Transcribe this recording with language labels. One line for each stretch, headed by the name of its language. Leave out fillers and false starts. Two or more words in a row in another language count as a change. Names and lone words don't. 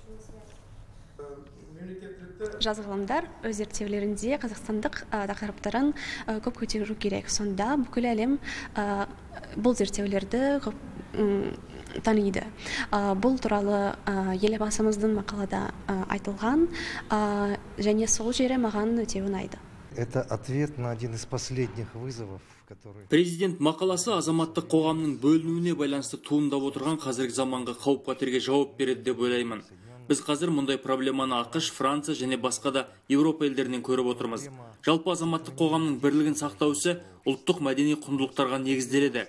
Kazakh: Жас ғалымдар өз зерттеулерінде қазақстандық тақырыптарын көп көтеру керек. Сонда бүкіл әлем бұл зерттеулерді таниды. Бұл туралы елбасымыздың мақалада айтылған, және сол жері маған өте ұнайды.
Russian: Это ответ на один из последних вызовов, который...
Kazakh: Президент мақаласы азаматтық қоғамның бөлінуіне байланысты туындап отырған қазіргі заманғы қауіп-қатерге жауап береді деп ойлаймын. Біз қазір мұндай проблеманы ақш, Франция және басқа да Еуропа елдерінен көріп отырмыз. Жалпы азаматтық қоғамның бірлігін сақтау ісі ұлттық мәдени құндылықтарға негізделеді.